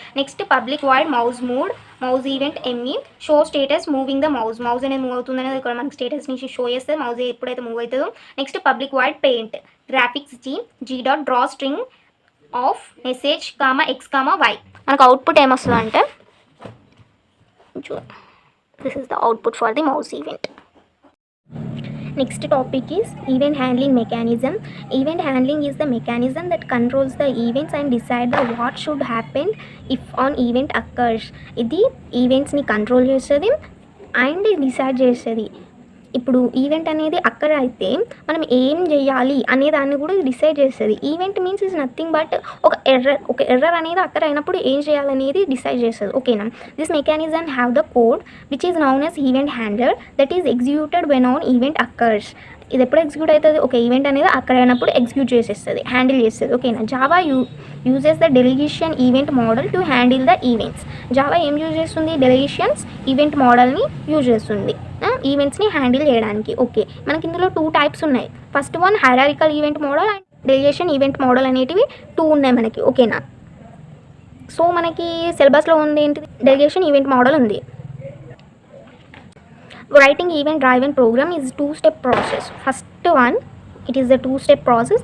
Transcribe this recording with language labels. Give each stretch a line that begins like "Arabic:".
English: next public void mouse moved mouse event ME show status moving the mouse
Telugu: అనేది move అవుతుంది అనేది ఇక్కడ మనకి స్టేటస్ నుంచి షో చేస్తుంది, మౌస్ ఎప్పుడైతే మూవ్ అవుతుందో.
English: Next public void paint graphics G dot draw string of message x, y.
Telugu: మనకు అవుట్పుట్ ఏమొస్తుంది అంటే
English: This is the output for the mouse event. Next topic is event handling mechanism. Event handling is the mechanism that controls the events and decide what should happen if an event occurs.
Telugu: ఇది ఈవెంట్స్ని control చేస్తుంది and decide చేస్తుంది. ఇప్పుడు event అనేది అక్కర్ అయితే మనం ఏం చేయాలి అనే దాన్ని కూడా డిసైడ్ చేస్తుంది.
English: event means is nothing but
Telugu: ఒక ఎర్రర్ అనేది అక్కర్ అయినప్పుడు ఏం చేయాలనేది డిసైడ్ చేస్తుంది. ఓకేనా.
English: This mechanism have the code which is known as event handler that is executed when on event occurs.
Telugu: ఇది ఎప్పుడు ఎగ్జిక్యూట్ అవుతుంది, ఒక ఈవెంట్ అనేది అక్కడ అయినప్పుడు ఎగ్జిక్యూట్ చేసేస్తుంది, హ్యాండిల్ చేస్తుంది. ఓకేనా.
English: Java uses the delegation event model to handle the events.
Telugu: Java ఏం యూజ్ చేస్తుంది, డెలిగేషన్స్ ఈవెంట్ మోడల్ని యూజ్ చేస్తుంది ఈవెంట్స్ని హ్యాండిల్ చేయడానికి. ఓకే, మనకి ఇందులో 2 టైప్స్ ఉన్నాయి. First one hierarchical event model and delegation event model అనేటివి 2 ఉన్నాయి మనకి. ఓకేనా. సో మనకి సిలబస్లో ఉంది ఏంటిది, డెలిగేషన్ ఈవెంట్ మోడల్ ఉంది.
English: Writing event driven program is 2-step process. First one, it is a 2-step process.